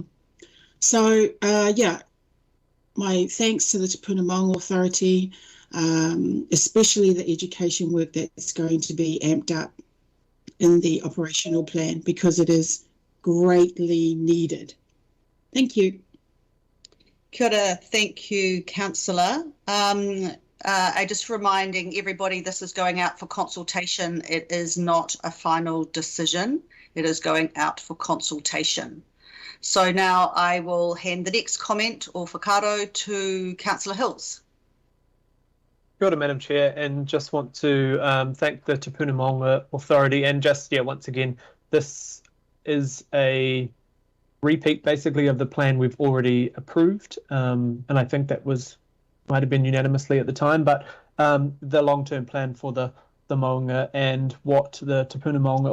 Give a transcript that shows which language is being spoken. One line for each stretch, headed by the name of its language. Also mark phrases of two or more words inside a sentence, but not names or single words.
English: So, my thanks to the Tūpuna Maunga Authority, especially the education work that's going to be amped up in the operational plan, because it is greatly needed. Thank you.
Māori: Kia ora,
English: thank you, Councillor. Just reminding everybody, this is going out for consultation. It is not a final decision. It is going out for consultation. So now I will hand the next comment or whakaaro to Councillor Hills.
Māori: Kia ora,
English: Madam Chair, and just want to thank the Tūpuna Maunga Authority, and just, once again, this is a repeat basically of the plan we've already approved, and I think that might have been unanimously at the time, but the long-term plan for the Maunga and what the Tūpuna Maunga